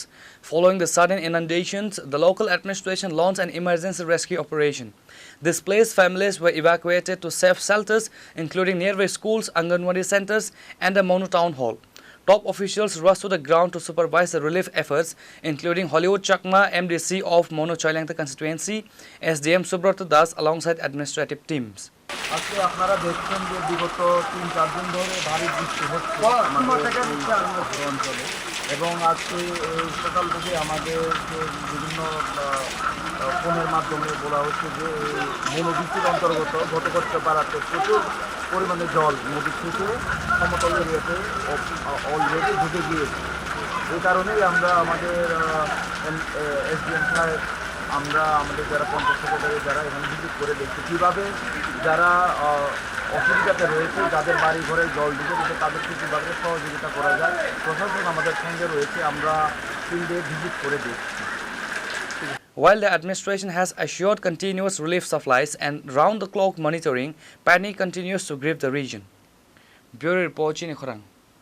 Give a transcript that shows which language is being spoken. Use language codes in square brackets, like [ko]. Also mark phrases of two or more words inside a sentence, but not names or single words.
[en] Following the sudden inundations, the local administration launched an emergency rescue operation. Displaced families were evacuated to safe shelters, including nearby schools, Anganwadi centers, and the Manu town hall. Top officials rushed to the ground to supervise the relief efforts, including Holywood Chakma, MDC of Manu Choilangta constituency, SDM Subrata Das alongside administrative teams. [bn] আজকে আপনারা দেখছেন যে বিগত 3-4 দিন ধরে ভারী বৃষ্টি হচ্ছে অঞ্চলে এবং আজকে সকাল থেকে আমাদের বিভিন্ন ফোনের মাধ্যমে বলা হচ্ছে যে মনোবৃত্তির অন্তর্গত ঘটঘচ্ছো পাড়াতে প্রচুর পরিমাণে জল নদী থেকে সমতল এরিয়াতে অলরেডি ঢুকে গিয়েছে। এই কারণেই আমরা আমাদের এসডিএম সাহেব আমরা আমাদের যারা পঞ্চায়েত সেক্রেটারি যারা এখানে ভিজিট করে দেখছি কীভাবে যারা অসুবিধাতে রয়েছে যাদের বাড়ি ঘরে জল ঢুকে দিতে তাদেরকে কীভাবে সহযোগিতা করা যায় প্রশাসন আমাদের সঙ্গে রয়েছে আমরা ফিল্ডে ভিজিট করে দেখছি। [en] While the administration has assured continuous relief supplies and round-the-clock monitoring, panic continues to grip the region. Bureau Report, Chini, Khorang.